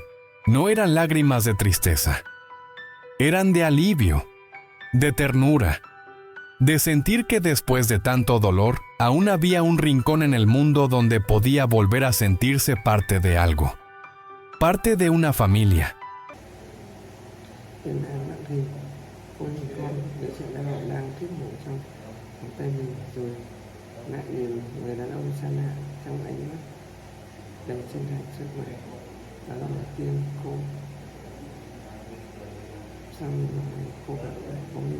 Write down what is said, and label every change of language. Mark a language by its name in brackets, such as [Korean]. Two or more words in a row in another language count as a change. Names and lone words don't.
[Spanish] No eran lágrimas de tristeza. Eran de alivio, de ternura, de sentir que después de tanto dolor, aún había un rincón en el mundo donde podía volver a sentirse parte de algo. Parte de una familia. [Vietnamese] Lại nhìn người đàn ông xa lạ trong ánh mắt đầy chân thành sức mạnh. Đó là một tiên cô. Xong rồi cô gặp lại bố mình.